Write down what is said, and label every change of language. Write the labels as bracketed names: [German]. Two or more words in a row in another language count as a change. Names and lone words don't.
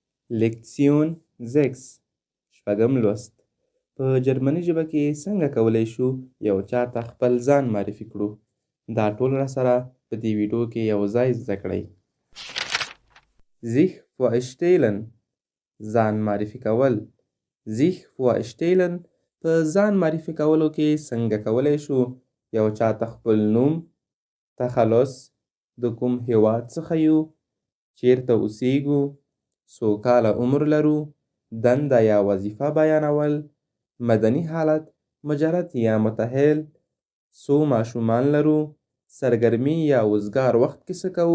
[Pashto] لیکسیون 6 شپږم لوست. په جرمني ژبه کې څنګه کولی شو یو چاته خپل ځان معرفي کړو؟ دا ټول راسره په دې ویډیو کې یو ځای زده کړئ. [German] sich vorstellen [Pashto] ځان معرفي کول. [German] sich vorstellen [Pashto] په ځان معرفي کولو کې څنګه کولی شو یو چاته خپل نوم، تخلص، د کوم هیواد څخه یو، چیرته اوسیږو، څو کاله عمر لرو، دنده یا وظیفه بیانول، مدني حالت، مجرد یا متحل، څو ماشومان لرو، سرګرمي یا وزګار وخت کې څه کوو.